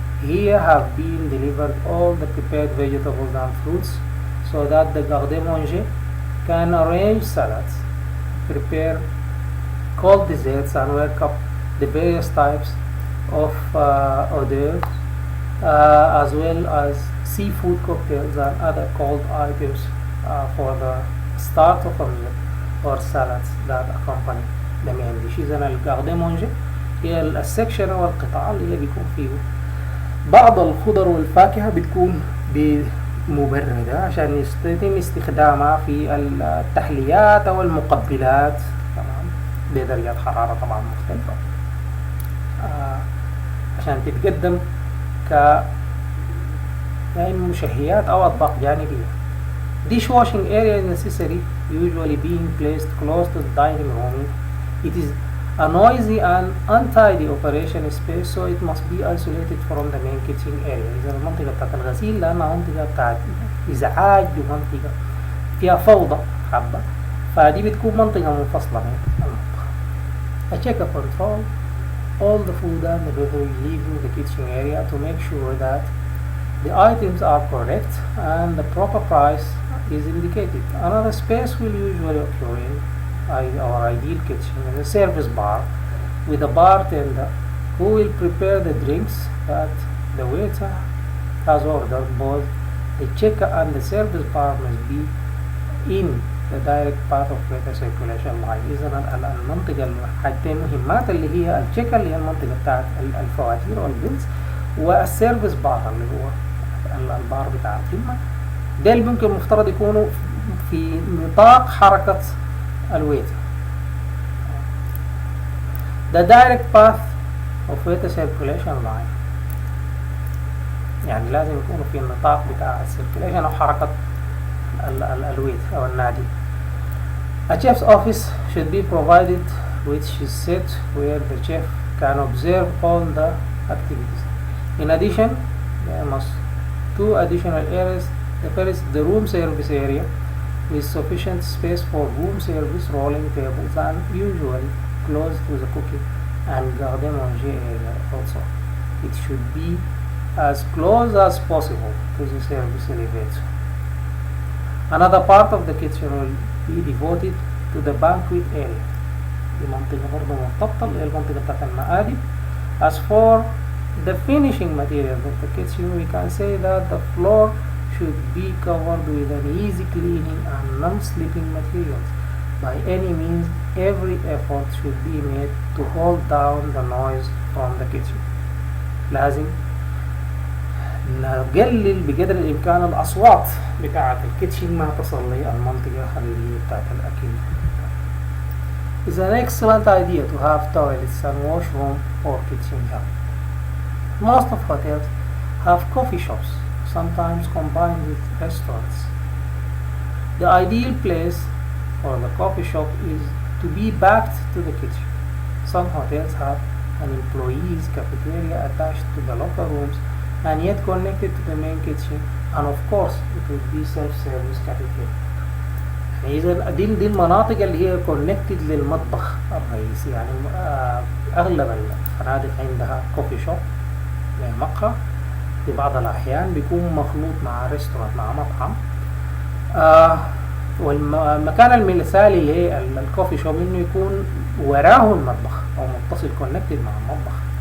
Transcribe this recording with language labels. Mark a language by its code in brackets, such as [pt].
[en] Here have been delivered all the prepared vegetables and fruits so that the garde-manger can arrange salads, prepare cold desserts and work up the various types of hors d'oeuvres as well as seafood cocktails and other cold items for the start of a meal or salads that accompany the main dish. [ar] إذن الgarde-manger هي السكشن أو القطاع اللي بيكون فيه بعض الخضر والفاكهة بتكون مبردة عشان يتم استخدامها في التحليات أو المقبلات، تمام، بدرجات حرارة طبعا مختلفة عشان تتقدم ك يعني مشهيات أو أطباق جانبية. [en] Dishwashing area is necessary, usually being placed close to the dining room. It is a noisy and untidy operation space, so it must be isolated from the main kitchen area. [ar] إذا المنطقة بتاعت الغسيل لأنها منطقة بتاعت إزعاج ومنطقة فيها فوضى حبة، فدي بتكون منطقة منفصلة من المطبخ. [en] A checker control all the food and the beverage leaving the kitchen area to make sure that the items are correct and the proper price is indicated. Another space will usually occur in our ideal kitchen is a service bar with a bartender who will prepare the drinks that the waiter has ordered. Both the checker and the service bar must be in the direct path of water circulation line. [ar] إذا المنطقة الحاجتين مهمات اللي هي التشيكر اللي هي المنطقة بتاعت الفواتير والبيلز، والسيرفيس بار اللي هو البار بتاع الخدمة، ده اللي ممكن مفترض يكونوا في نطاق حركة الويتر. [en] The direct path of water circulation line [ar] يعني لازم يكونوا في النطاق بتاع السيركيليشن أو حركة الويتر أو النادي. [en] A chef's office should be provided which is set where the chef can observe all the activities. In addition, there must two additional areas. The first, the room service area with sufficient space for room service, rolling tables, and usually close to the cooking and garden manger area also. It should be as close as possible to the service elevator. Another part of the kitchen will be devoted to the banquet area. دي منطقة برضه مرتبطة اللي هي المنطقة بتاعت المقادم. As for the finishing materials of the kitchen, we can say that the floor should be covered with an easy cleaning and non-slipping materials. By any means, every effort should be made to hold down the noise from the kitchen. [ar] لازم نقلل بقدر الإمكان الأصوات بتاعة الكيتشن ما تصل للمنطقة اللي هي بتاعة الأكل. [en] It's an excellent idea to have toilets and washroom for kitchen help. Most of hotels have coffee shops, sometimes combined with restaurants. The ideal place for the coffee shop is to be backed to the kitchen. Some hotels have an employees' cafeteria attached to the locker rooms and yet connected to the main kitchen, and of course it would be self-service cafeteria. [ar] إذا دي المناطق اللي هي connected للمطبخ الرئيسي، يعني أغلب الفنادق عندها كوفي شوب مقهى، في بعض الأحيان بيكون مخلوط مع ريستورانت مع مطعم. والمكان المثالي اللي هي الكوفي شوب إنه يكون وراه المطبخ أو متصل connected مع المطبخ.